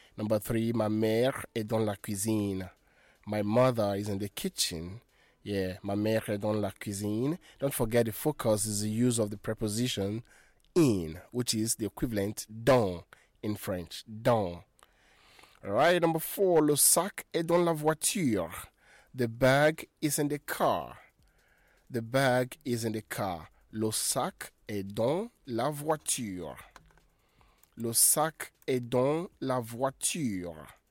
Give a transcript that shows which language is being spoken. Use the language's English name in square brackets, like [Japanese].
[English] Number three, [French] ma mère est dans la cuisine. [English] My mother is in the kitchen. Yeah, [French] ma mère est dans la cuisine. [English] Don't forget the focus is the use of the preposition in, which is the equivalent dans in French. [French] Dans. [English] Right, number four, [French] le sac est dans la voiture. [English] The bag is in the car. The bag is in the car. [French] Le sac est dans la voiture. Le sac est dans la voiture.